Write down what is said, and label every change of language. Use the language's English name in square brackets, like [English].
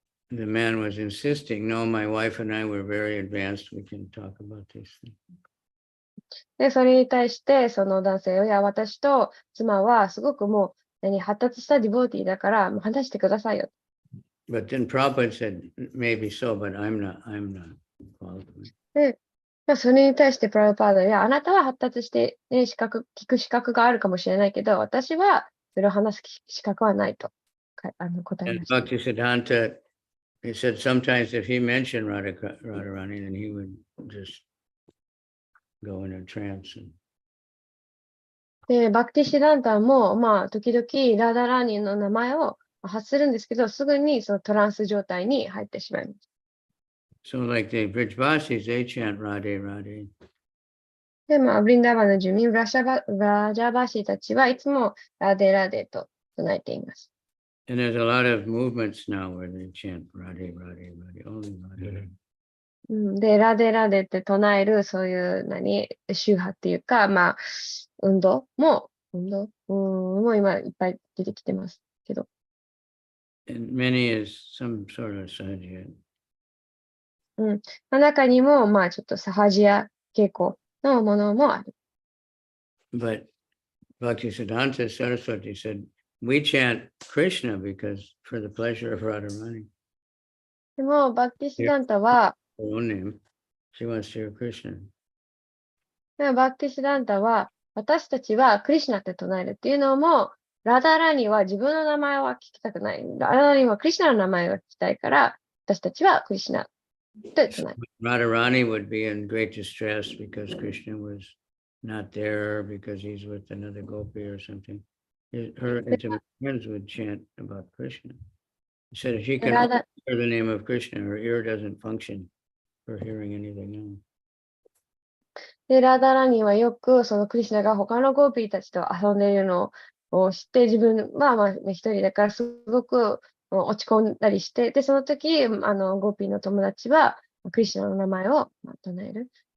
[English] The man was insisting, no, my wife and I were very advanced. We can talk about these things. [Japanese] で、それに対して、その男性は、いや、私と妻はすごくもう、発達したディボーティーだから、もう話してくださいよ。 [English] But then Prabhupada said, maybe so, but I'm not qualified. [Japanese] で、まあ、それに対してプラブパーダ、いや、あなたは発達して、ね、聞く資格があるかもしれないけど、私はそれを話す資格はないと答え [English] And [Japanese] ました。 [English] Bhaktisiddhanta, he said sometimes if he mentioned Radharani, then he would just go in a trance. [Japanese] で、バクティシダンタも、まあ、時々ラーダラーニーの名前を発するんですけど、すぐにそのトランス状態に入ってしまいます。 [English] So like the Brijvasis, they chant Radhe, Radhe. [Japanese] で、まあ、ブリンダーバンの住民、ラジャバシーたちはいつもラデラデと唱えています。 [English] And there's a lot of movements now where they chant Radhe, Radhe, Radhe, only Radhe. [Japanese] で、ラデラデって唱える、そういう宗派っていうか、まあ、運動も今いっぱい出てきてますけど。 [English] And many is some sort of sadhya. [Japanese] 中にも、まあ、ちょっとサハジア傾向のものもある。 [English] But Bhaktisiddhanta Saraswati said, we chant Krishna because for the pleasure of Radharani. [Japanese] でも、バクティシダンタは、 [English] Her own name. She wants to hear Krishna. [Japanese] バクティシダンタは、私たちはクリシュナって唱えるっていうのも、ラダラニは自分の名前は聞きたくない。ラダラニはクリシュナの名前が聞きたいから、私たちはクリシュナって唱える。 [English] Radharani would be in great distress because Krishna was not there because he's with another gopi or something. Her intimate friends would chant about Krishna. He said if she can only hear the name of Krishna, her ear doesn't function for hearing anything else. [Japanese] で、ラダラニはよくそのクリシュナが他のゴーピーたちと遊んでいるのを知って、自分はまあ一人だからすごく落ち込んだりして、で、その時、ゴーピーの友達はクリシュナの名前を唱える。